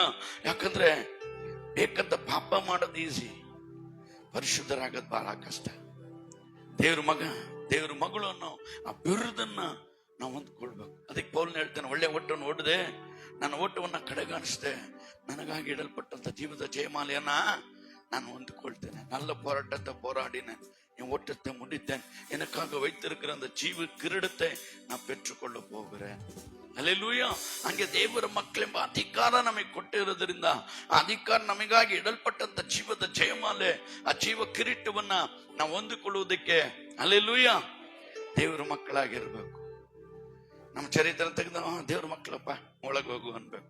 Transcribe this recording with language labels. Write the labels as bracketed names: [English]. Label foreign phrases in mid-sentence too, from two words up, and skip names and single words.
[Kannada] ಯಾಕಂದ್ರೆ ಬೇಕಂತ ಪಾಪ ಮಾಡೋದು ಈಸಿ, ಪರಿಶುದ್ಧರಾಗೋದು ಬಹಳ ಕಷ್ಟ. ದೇವ್ರ ಮಗ, ದೇವ್ರ ಮಗಳು ಅನ್ನೋ ಆ ಬಿರುದನ್ನ ನಾವು ಹೊಂದ್ಕೊಳ್ಬೇಕು. ಅದಕ್ಕೆ ಪೌಲ್ನ ಹೇಳ್ತಾನೆ, ಒಳ್ಳೆ ಓಟವನ್ನು ಓಡದೆ, ನನ್ನ ಓಟವನ್ನ ಕಡೆಗಾಣಿಸ್ದೆ, ನನಗಾಗಿ ಇಡಲ್ಪಟ್ಟಂತ ಜೀವದ ಜಯಮಾಲೆಯನ್ನ ನಾನು ಹೊಂದಿಕೊಳ್ತೇನೆ. [Tamil] நல்ல போராட்டத்தை போராடினேன், என் ஓட்டத்தை முடித்தேன், எனக்காக வைத்திருக்கிற அந்த ஜீவ கிரீடத்தை நான் பெற்றுக்கொள்ள போகிறேன். [Kannada] ಹಲ್ಲೆಲೂಯಾ. ಹಂಗೆ ದೇವರ ಮಕ್ಕಳೆಂಬ ಅಧಿಕಾರ ನಮಗೆ ಕೊಟ್ಟಿರೋದ್ರಿಂದ ಆ ಅಧಿಕಾರ ನಮಗಾಗಿ ಇಡಲ್ಪಟ್ಟಂತ ಜೀವದ ಜಯಮಾಲೆ, ಆ ಜೀವ ಕಿರೀಟವನ್ನ ನಾವು ಹೊಂದಿಕೊಳ್ಳುವುದಕ್ಕೆ ಹಲ್ಲೆಲೂಯಾ ದೇವರ ಮಕ್ಕಳಾಗಿರ್ಬೇಕು. ನಮ್ಮ ಚರಿತ್ರೆ ತೆಗೆದ ದೇವ್ರ ಮಕ್ಕಳಪ್ಪ ಒಳಗೆ ಹೋಗು ಅನ್ಬೇಕು.